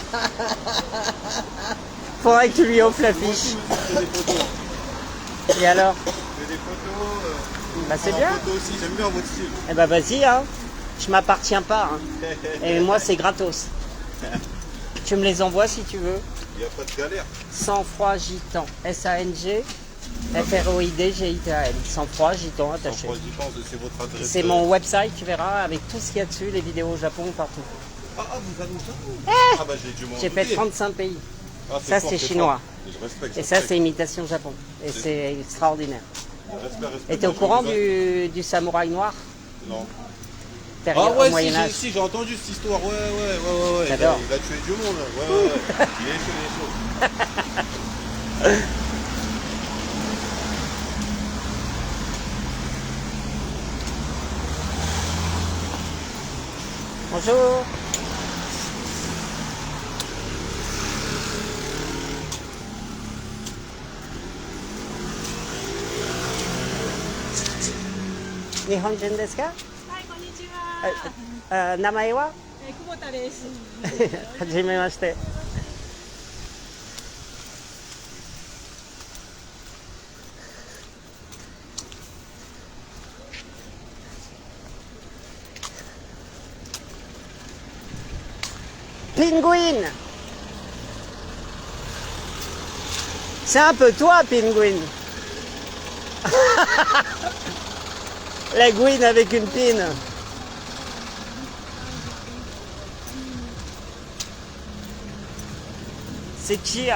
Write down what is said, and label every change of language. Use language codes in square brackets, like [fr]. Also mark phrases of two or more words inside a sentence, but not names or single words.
[fr] Faudrait que tu lui offres l'affiche. Et alors? J'ai des photos. Bah, c'est bien. Photos aussi, j'aime bien votre style. Eh bah vas-y, hein. Je m'appartiens pas. Hein. Et moi, c'est gratos. Tu me les envoies si tu veux. Il n'y a pas de galère. Sang-froid gitan. S-A-N-G F-R-O-I-D-G-I-T-A-N. Sang-froid gitan attaché. C'est votre adresse. C'est mon website, tu verras, avec tout ce qu'il y a dessus, les vidéos au Japon, partout. Ah, vous allez où ça? Ah, bah j'ai dû m'en J'ai fait douter. 35 pays. Ah, Ça, fort, c'est fort. chinois. Je respecte. Et ça, c'est imitation Japon. Et c'est extraordinaire. Respect. Et t'es au courant du samouraï noir? Non. Période Ah ouais, au Moyen-Âge. si, j'ai entendu cette histoire. Ouais. J'adore. Il a tué du monde. Ouais. Il est chaud. Bonjour. [ja] 日本人ですか? はい、こんにちは。名前は？久保田です。はじめまして。Penguin. [fr] C'est un peu toi, Penguin. La gouine avec une pine. C'est Chia.